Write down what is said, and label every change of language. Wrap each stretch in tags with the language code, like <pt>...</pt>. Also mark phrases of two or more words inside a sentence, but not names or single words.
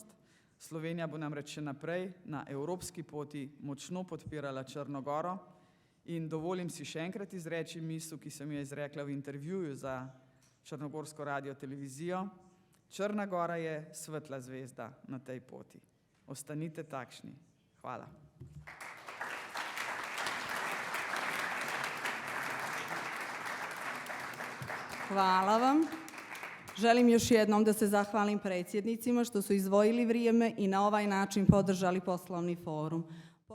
<sl>Slovenija bo namreč še naprej na evropski poti močno podpirala Črno goro in dovolim si še enkrat izreči misel, ki sem jo izrekla v intervjuju za Črnogorsko radio televizijo. Črna gora je svetla zvezda na tej poti. Ostanite takšni. Hvala. Hvala vam.</sl> <sr>Želim još jednom da se zahvalim predsjednicima što su izdvojili vrijeme i na ovaj način podržali poslovni forum.</sr>